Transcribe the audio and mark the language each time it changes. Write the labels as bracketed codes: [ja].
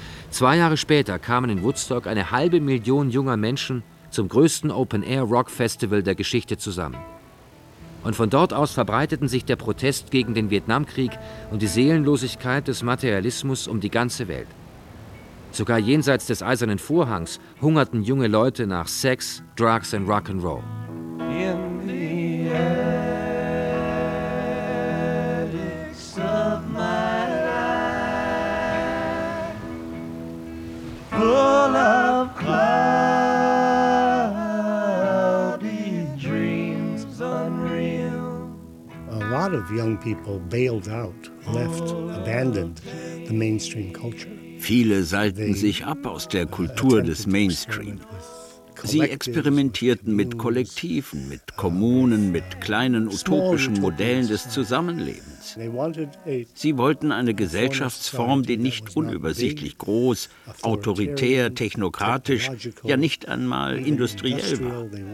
[de] 2 Jahre später kamen in Woodstock eine 500.000 junger Menschen zum größten Open-Air-Rock-Festival der Geschichte zusammen. Und von dort aus verbreiteten sich der Protest gegen den Vietnamkrieg und die Seelenlosigkeit des Materialismus um die ganze Welt. Sogar jenseits des Eisernen Vorhangs hungerten junge Leute nach Sex, Drugs and Rock'n'Roll. [en] In the attics of my life, full of A lot of young people bailed out, left, abandoned the mainstream culture. [de] Viele seilten sich ab aus der Kultur des Mainstream. Sie experimentierten mit Kollektiven, mit Kommunen, mit kleinen utopischen Modellen des Zusammenlebens. Sie wollten eine Gesellschaftsform, die nicht unübersichtlich groß, autoritär, technokratisch, ja nicht einmal industriell war.